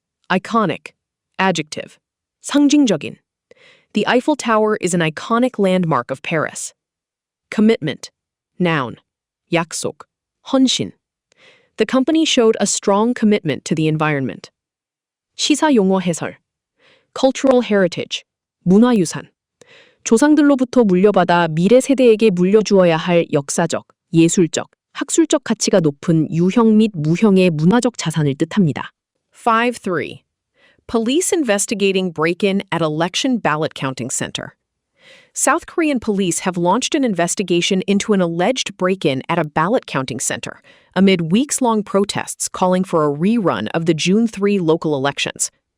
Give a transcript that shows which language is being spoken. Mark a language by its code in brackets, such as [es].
[en] Iconic. Adjective. [ko] 상징적인. [en] The Eiffel Tower is an iconic landmark of Paris. Commitment. Noun. [ko] 약속. 헌신. [en] The company showed a strong commitment to the environment. [ko] 시사 용어 해설. [en] Cultural heritage. [ko] 문화유산. 조상들로부터 물려받아 미래 세대에게 물려주어야 할 역사적, 예술적, 학술적 가치가 높은 유형 및 무형의 문화적 자산을 뜻합니다. 5.3. [en] Police investigating break-in at election ballot counting center. South Korean police have launched an investigation into an alleged break-in at a ballot counting center amid weeks-long protests calling for a rerun of the June 3 local elections.